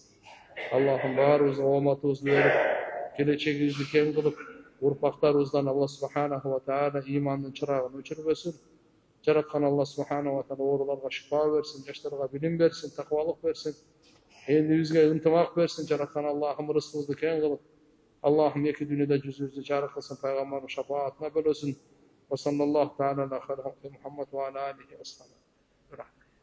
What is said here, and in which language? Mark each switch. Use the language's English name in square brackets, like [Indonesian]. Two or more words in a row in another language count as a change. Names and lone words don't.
[Kyrgyz] Аллахым баарыбызга ооматыбызды берип, келечегибизди кең кылып, урпактарыбыздан [Arabic] الله سبحانه وتعالى [Kyrgyz] имандын чырагын өчүрбөсүн. Жараткан [Arabic] الله سبحانه وتعالى [Kyrgyz] ооруларга шифа берсин, жаштарга билим берсин, таквалык берсин. Элибизге ынтымак берсин. Жараткан Аллахым рызкыбызды кең кылып, Аллахым эки дүйнөдө жүзүбүздү жарык кылсын, пайгамбардын шафаатына бөлөсүн. [Arabic] وصلى الله تعالى على محمد وعلى آله وصحبه.